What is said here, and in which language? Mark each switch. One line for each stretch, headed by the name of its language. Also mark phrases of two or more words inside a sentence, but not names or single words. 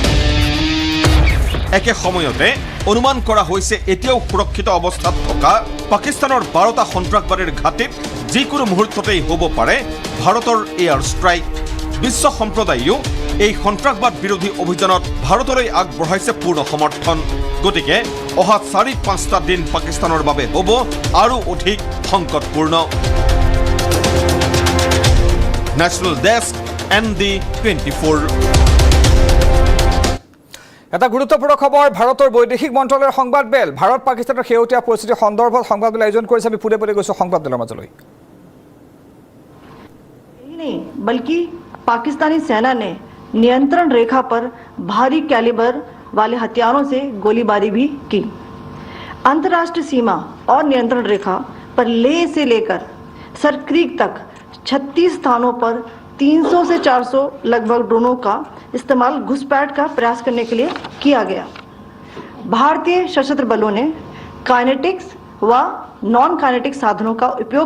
Assamese: একে সময়তে অনুমান কৰা হৈছে এতিয়াও সুৰক্ষিত অৱস্থাত থকা পাকিস্তানৰ 12টা সন্ত্ৰাসবাদীৰ ঘাটিত যিকোনো মুহূৰ্ততেই হ'ব পাৰে ভাৰতৰ
English: air strike
Assamese: বিশ্ব সম্প্ৰদায়েও এই সন্ত্ৰাসবাদ বিৰোধী অভিযানত ভাৰতলৈ আগবঢ়াইছে পূৰ্ণ সমৰ্থন গতিকে অহা 4-5টা দিন পাকিস্তানৰ বাবে হ'ব আৰু অধিক সংকটপূৰ্ণ
English: national desk
Assamese: ND24 এটা গুৰুত্বপূৰ্ণ খবৰ ভাৰতৰ বৈদেশিক মন্ত্ৰালয়ৰ সংবাদ মেল ভাৰত পাকিস্তানৰ শেহতীয়া পৰিস্থিতিৰ সন্দৰ্ভত সংবাদ মেল আয়োজন কৰিছে আমি পুৰে পুৰে গৈছো সংবাদ মেলৰ মাজলৈ
Hindi: नहीं बल्कि पाकिस्तानी सेना ने नियंत्रण रेखा पर भारी कैलिबर वाले हथियारों से गोलीबारी भी की अंतर्राष्ट्रीय सीमा और नियंत्रण रेखा पर लेह से लेकर सरक्रीक तक 36 स्थानों पर 300 से 400 लगभग ड्रोनों का इस्तेमाल घुसपैठ का प्रयास करने के लिए किया गया भारतीय सशस्त्र बलों ने काइनेटिक्स व नॉन काइनेटिक साधनों का उपयोग